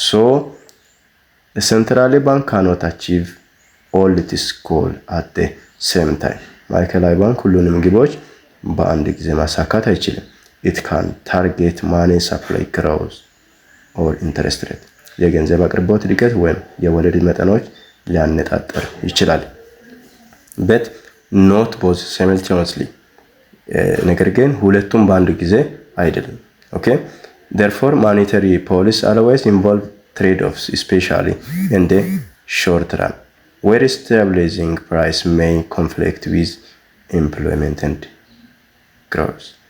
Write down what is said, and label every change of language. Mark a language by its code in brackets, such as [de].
[en] So, the central bank cannot achieve all its goals at the same time. [am] ማዕከላዊ ባንክ ሁሉንም ግቦች በአንድ ጊዜ ማሳካት አይችልም። [en] It can target money supply growth or interest rate. [am] የገንዘብ አቅርቦት እድገት ወይም የወለድ መጠኖች ሊያነጣጥር ይችላል። [en] but not both simultaneously. [am] ነገር ግን ሁለቱም በአንድ ጊዜ አይደለም። [en] okay, therefore monetary policy always involve trade-offs, especially in the short run where stabilizing price may conflict with employment and growth.